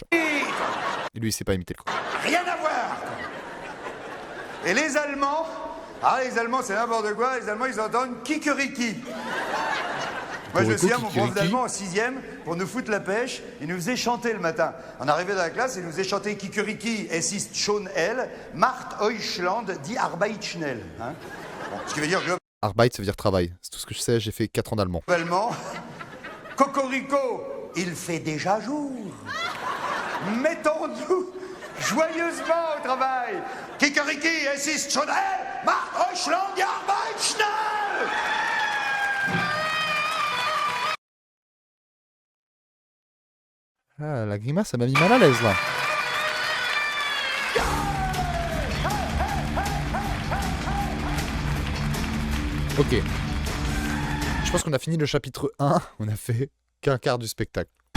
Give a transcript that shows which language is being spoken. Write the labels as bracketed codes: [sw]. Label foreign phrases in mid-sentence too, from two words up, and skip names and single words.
[fr] Et lui, il sait pas imiter le coq. Rien à voir. Et les Allemands, les Allemands, c'est n'importe quoi. Les Allemands, ils entendent kikeriki. Moi, je me souviens, mon prof d'allemand en 6e, pour nous foutre la pêche, il nous faisait chanter le matin. On arrivait dans la classe, il nous faisait chanter [de] Kikeriki, es ist schon hell, macht Deutschland die Arbeit schnell. [fr] Hein, bon, ce qui veut dire Arbeit, ça veut dire travail. C'est tout ce que je sais, j'ai fait 4 ans d'allemand. Globalement, Cocorico, il fait déjà jour. Mettons-nous joyeusement au travail. [de] Kikeriki, es ist schon hell, macht Deutschland die Arbeit schnell. [fr] Ah, la grimace, ça m'a mis mal à l'aise, là. Ok. Je pense qu'on a fini le chapitre 1. On a fait qu'un quart du spectacle.